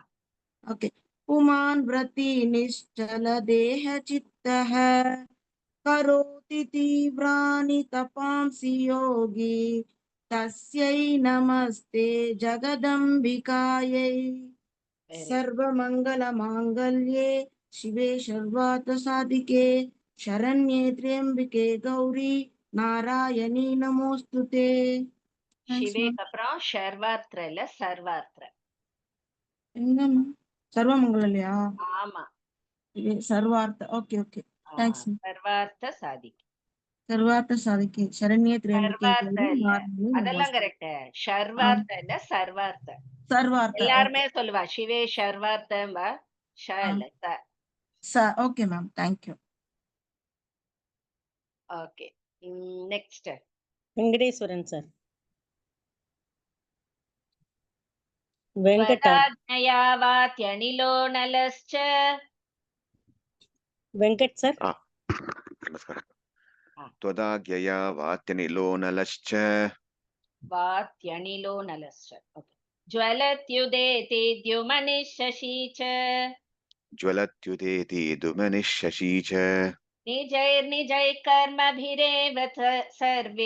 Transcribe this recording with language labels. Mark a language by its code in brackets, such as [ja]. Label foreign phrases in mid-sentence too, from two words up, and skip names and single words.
[sa] ओके पुमान् व्रती निश्चलदेह चित्तः करोति तीव्राणि तपांसि योगी तस्यै नमस्ते जगदम्बिकायै सर्वमङ्गलमाङ्गल्ये शिवे सर्वार्थसाधिके शरण्ये त्र्यम्बिके गौरी नारायणी नमोस्तुते. [ta] சிவேக்கு அப்புறம் ஷர்வார்த்திர இல்ல சர்வார்த்திர. எங்கம்மா சர்வமங்கலையா? ஆமா, [en] சர்வார்த்த. okay okay, thanks. [sa] सर्वार्थ साधिके. सर्वार्थ साधिके शरण्ये त्र्यम्बिके [ta] அதெல்லாம் கரெக்ட். ஷர்வார்த்த இல்ல சர்வார்த்த. சர்வார்த்த எல்லாருமே சொல்லுவா சிவே ஷர்வார்த்தம்பா. [en] okay ma'am, thank you. okay, next [ta] வெங்கடேஸ்வரன் சார். [sa] वेङ्कटाज्ञयावात्यनिलो नलश्च. [ta] வெங்கட் சார். [sa] नमस्कार. त्वदाज्ञया वात्यनिलो नलश्च वात्यनिलो नलश्च. ओके. ज्वलत्युदेति द्युमनिः शशी च ज्वलत्युदेति दुमनिः शशी च निजैर्निजैः कर्मभिरेव सर्वे